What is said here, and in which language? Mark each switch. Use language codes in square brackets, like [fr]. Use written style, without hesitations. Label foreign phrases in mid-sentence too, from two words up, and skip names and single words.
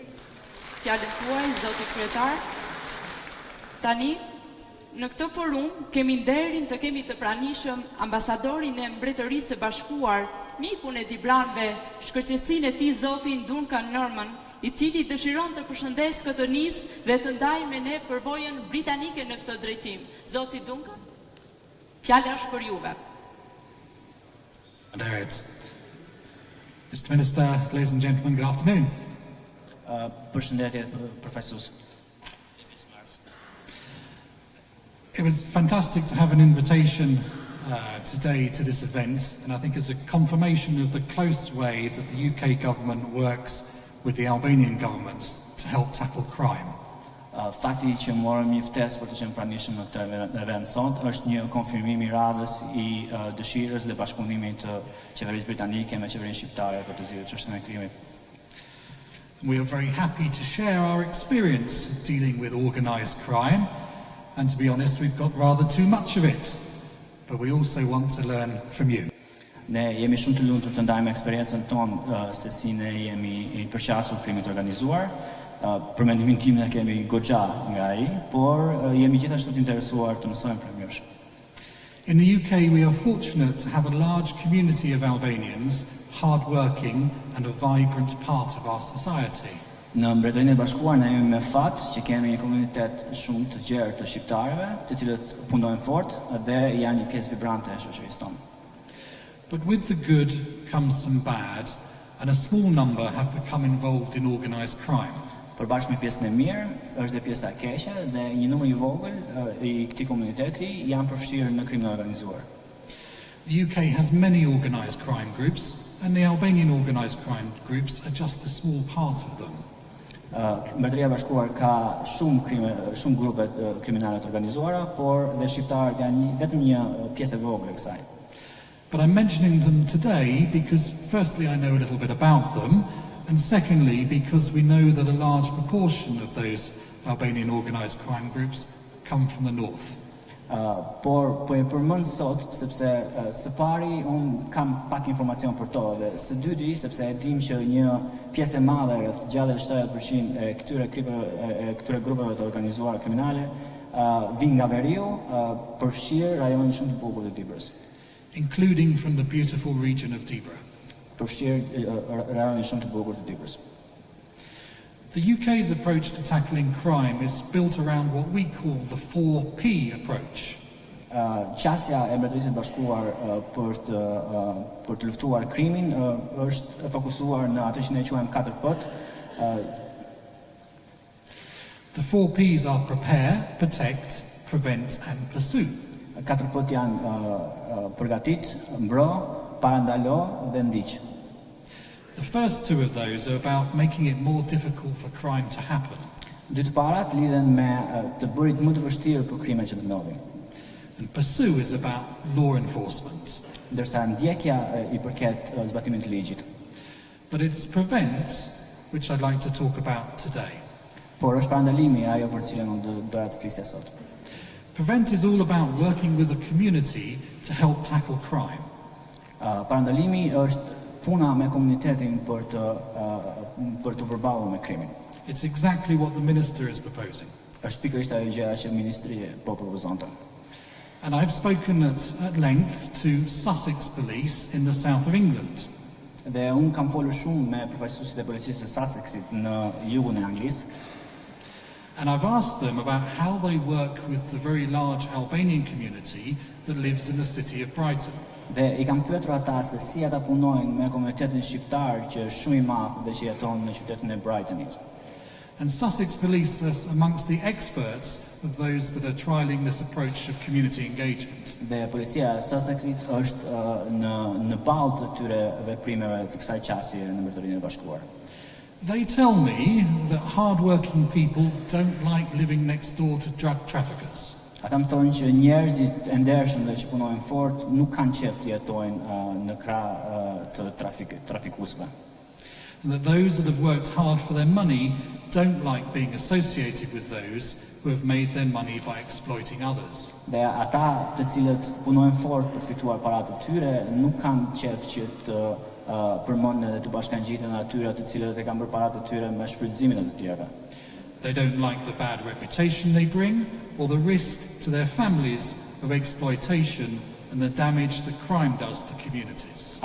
[sq] Fjalën tuaj, zoti kryetar. Tani, në këtë forum kemi nderin të kemi të pranishëm ambasadorin e Mbretërisë së Bashkuar, mikun e Dibranëve, shkërqësinë e tij zotin Duncan Norman, i cili dëshiron të përshëndes këtë nismë dhe të ndajë me ne përvojën britanike në këtë drejtim. Zoti Duncan, fjala është për juve. [en] Mr. Minister, ladies and gentlemen, good afternoon. [sq] Përshëndetje, profesor. [en] It was fantastic to have an invitation today to this event, and I think it's a confirmation of the close way that the UK government works with the Albanian government to help tackle crime. [sq] Fakti që morëm një ftesë për të qenë pranishëm në këtë event sot është një konfirmim i radhës i dëshirës dhe bashkëpunimit të qeverisë britanike me qeverinë shqiptare për të zgjidhur çështën e krimit. [en] We are very happy to share our experience dealing with organised crime, and to be honest, we've got rather too much of it, but we also want to learn from you. [sq] Ne jemi shumë të lumtur të ndajmë eksperiencën tonë se si ne jemi i përqasur krimit organizuar. Për mendimin tim ne kemi goxha nga ai, por jemi gjithashtu të interesuar të mësojmë prej jush. [en] In the UK we are fortunate to have a large community of Albanians, hard-working and a vibrant part of our society. [sq] Në Mbretërinë e Bashkuar ne jemi me fat që kemi një komunitet shumë të gjerë të shqiptarëve, të cilët punojnë fort dhe janë një pjesë vibrante e shoqërisë tonë. [en] But with the good comes some bad, and a small number have become involved in organised crime. [sq] Përbashkë me pjesën e mirë, është dhe pjesa e keqe dhe një numër i vogël i këtij komuniteti janë përfshirë në krimin e organizuar. [en] The UK has many organised crime groups, and the Albanian organised crime groups are just a small part of them. [sq] Mbretëria e Bashkuar ka shumë grupe kriminale të organizuara, por dhe shqiptarët janë vetëm një pjesë e vogël e kësaj. [en] But I'm mentioning them today because firstly I know a little bit about them, and secondly because we know that a large proportion of those Albanian organised crime groups come from the north. [sq] Por po e përmend sot sepse së pari un kam pak informacion për to dhe së dyti sepse e dim që një pjesë e madhe rreth 60-70% e këtyre grupeve të organizuara kriminale vijnë nga veriu, përfshir rajonin shumë të bukur të Dibrës. [en] Including from the beautiful region of Dibra. [sq] Përfshir rajonin shumë të bukur të Dibrës. [en] The UK's approach to tackling crime is built around what we call the 4P approach. [sq] Qasja e Mbretërisë së Bashkuar për të luftuar krimin është fokusuar në atë që ne quajmë 4P. [en] The 4Ps are prepare, protect, prevent and pursue. [sq] 4P janë përgatit, mbro, parandalo dhe ndiq. [en] The first two of those are about making it more difficult for crime to happen. [sq] Dy të parat lidhen me të bërit më të vështirë për krimet që të ndodhin. [en] And pursue is about law enforcement. [sq] Ndërsa ndjekja i përket zbatimit të ligjit. [en] But it's prevent which I'd like to talk about today. [sq] Por është parandalimi ajo për cilën unë doja të flisja sot. [en] Prevent is all about working with the community to help tackle crime. [sq] Parandalimi është puna me komunitetin për të përballur me krimin. [en] It's exactly what the minister is proposing. [sq] Është pikërisht ajo gjëja që ministria po propozonte. [en] And I've spoken at length to Sussex Police in the south of England. [sq] Dhe unë kam folur shumë me përfaqësuesit e policisë së Sussexit në jugun e Anglisë. [en] And I've asked them about how they work with the very large Albanian community that lives in the city of Brighton. [sq] Dhe I kam pyetur ata se si ata punojnë me komunitetin shqiptar që është shumë I madh dhe që jeton në qytetin e Brightonit. [en] And Sussex Police is amongst the experts of those that are trialling this approach of community engagement. [sq] Dhe policia e Sussexit është në balë të këtyre veprimeve të kësaj qasje në Mbretërinë e Bashkuar. [en] They tell me that hard-working people don't like living next door to drug traffickers. [sq] Ata më thonë që njerëzit e ndershëm dhe që punojnë fort nuk kanë qejf të jetojnë në krah të trafikuesve. [en] And that those that have worked hard for their money don't like being associated with those who have made their money by exploiting others. [sq] Dhe ata të cilët punojnë fort për të fituar paratë të tyre nuk kanë qejf që të përmendën dhe të bashkangjiten atyre të cilët e kanë bërë paratë të tyre me shfrytëzimin e të tjerëve. [en] They don't like the bad reputation they bring or the risk to their families of exploitation and the damage that crime does to communities.